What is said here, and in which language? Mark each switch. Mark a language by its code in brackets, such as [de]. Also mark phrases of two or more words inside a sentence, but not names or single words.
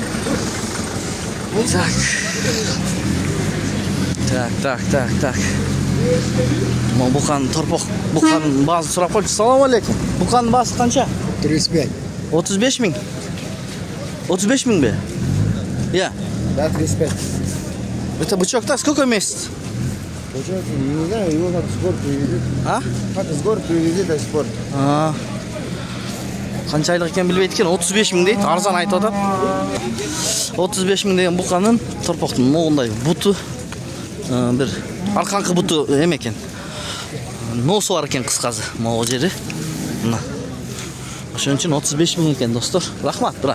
[ru] Так. [ky] Мо буканын буканын баасы сурап койчу. Салам алейкум. Буканын баасы канча? 35. 35 000. 35 000 бе? Да, 35. [ru] Это бычок-то сколько месяцев? Бычок, не знаю, его надо с гор привезти. Как с гор привезти до сих пор? [ky] Канча айлык экен билбейт экен, 35 000 дейт, арзан айтып атат. 35 000 деген буканын торпоктун могундай буту, бир арканкы буту эме экен. Носу бар экен кыскасы, могу жери. Мына. Ошон үчүн 35 000 экен, достор. Рахмат, брат.